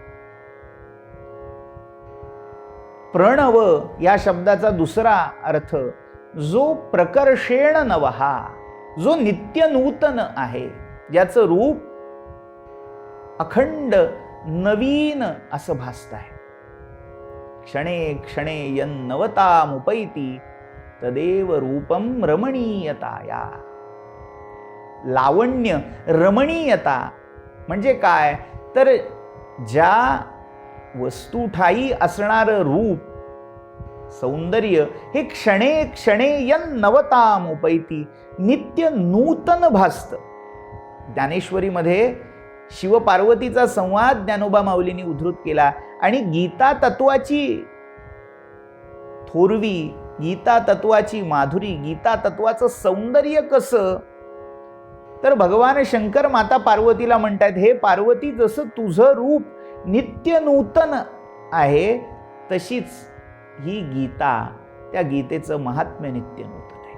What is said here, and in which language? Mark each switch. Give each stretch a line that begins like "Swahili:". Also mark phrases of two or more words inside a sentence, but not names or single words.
Marathi: प्रणव या शब्दाचा दुसरा अर्थ जो प्रकर्षेण नवहा, जो नित्य नूतन आहे, ज्याचं रूप अखंड नवीन असं भासत आहे.
Sanskrit: क्षणे क्षणे यन्नवतामुपैति तदेव रूपम रमणीयताया.
Marathi: लावण्य, रमणीयता म्हणजे काय तर ज्या वस्तुठायी असणारं रूप, सौंदर्य हे
Sanskrit: क्षणे क्षणे यन्नवतामुपैति
Marathi: नित्य नूतन भासतं. ज्ञानेश्वरीमध्ये शिवपार्वतीचा संवाद ज्ञानोबा माऊलींनी उद्धृत केला आणि गीता तत्वाची थोरवी, गीता तत्वाची माधुरी, गीता तत्वाचं सौंदर्य कसं तर भगवान शंकर माता पार्वतीला म्हणतात, हे पार्वती जसं तुझं रूप नित्य नूतन आहे तशीच ही गीता त्या गीतेचं महात्म्य नित्य नूतन आहे.